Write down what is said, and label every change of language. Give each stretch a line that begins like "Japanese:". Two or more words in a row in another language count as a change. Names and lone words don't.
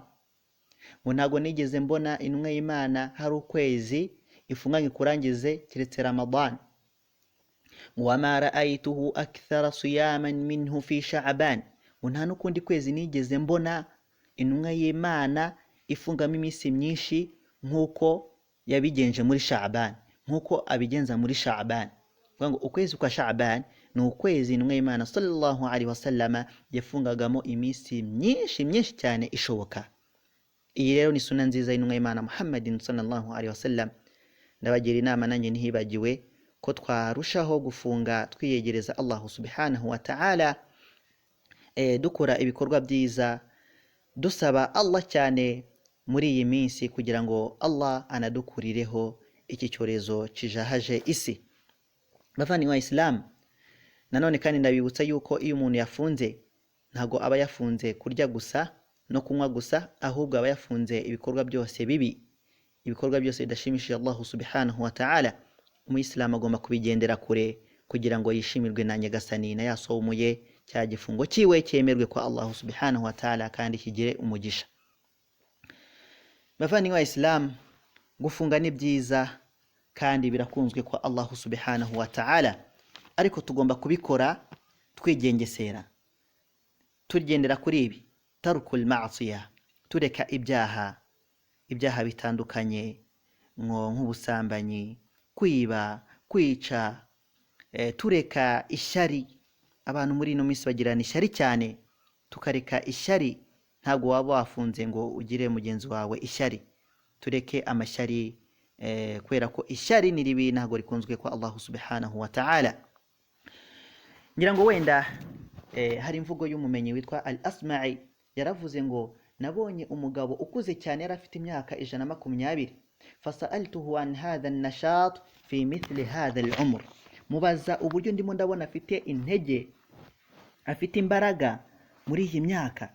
Kinyarwanda: Ngo ntabwo nigeze mbona intumwa y'Imana hari ukwezi ifunganye kurangize kiretse Ramadan.
Arabic: وما رأيته أكثر صياما منه في شعبان.
Kinyarwanda: Ngo nta n'ukundi kwezi nigeze mbona intumwa y'Imana ifungamo iminsi myinshi nkuko yabigenje muri Sha'ban, nkuko abigenza muri Sha'ban. Ngo ukwezi kwa Sha'ban ni ukwezi intumwa y'Imana
Arabic: صلى الله عليه وسلم
Kinyarwanda: yafungagamo iminsi myinshi cyane ishoboka. Iyi rero ni sunna nziza y'intumwa y'Imana Muhammadin
Arabic: صلى الله عليه وسلم.
Kinyarwanda: Ndabagira inama nanjye ntihibagiwe ko twarushaho gufunga twiyegereza
Arabic: الله سبحانه وتعالى,
Kinyarwanda: dukora ibikorwa byiza, dusaba Allah cyane muri iyi minsi kugira ngo Allah anadukurireho iki cyorezo kijahaje isi. Bavandimwe wa Islam, nanone kandi ndabibutsa yuko iyo umuntu yafunze ntago aba yafunze kurya gusa no kunywa gusa, ahubwo aba yafunze ibikorwa byose bibi, ibikorwa byose bidashimishije
Arabic: الله سبحانه وتعالى.
Kinyarwanda: umuyisilamu agomba kubigendera kure kugira ngo yishimirwe na nyagasani na yasomuye cya gifungo cyiwe cyemerwe kwa
Arabic: الله سبحانه وتعالى
Kinyarwanda: kandi kigire umugisha. Bavandimwe wa Islam, gufunga ni byiza kandi birakunzwe kwa
Arabic: الله سبحانه وتعالى,
Kinyarwanda: ariko tugomba kubikora twigengesera, tugendera kuri ibi:
Arabic: ترك المعصية,
Kinyarwanda: tureka ibyaha bitandukanye nk'ubusambanyi, kwiba, kwica, tureka ishyari. Abantu muri ino minsi bagirana ishyari cyane, tukareka ishyari. Ntabwo waba wafunze ngo ugire mugenzi wawe ishyari. Tureke amashyari, kubera ko ishyari ni ribi, ntabwo rikunzwe kwa
Arabic: الله سبحانه وتعالى.
Kinyarwanda: Ngira ngo wenda hari imvugo y'umumenyi witwa Al-Asma'i, yaravuze ngo nabonye umugabo ukuze cyane, yari afite imyaka 120,
Arabic: فسألته عن هذا النشاط في مثل هذا العمر,
Kinyarwanda: mubaza uburyo ndimo ndabona afite intege, afite imbaraga muri iyi myaka.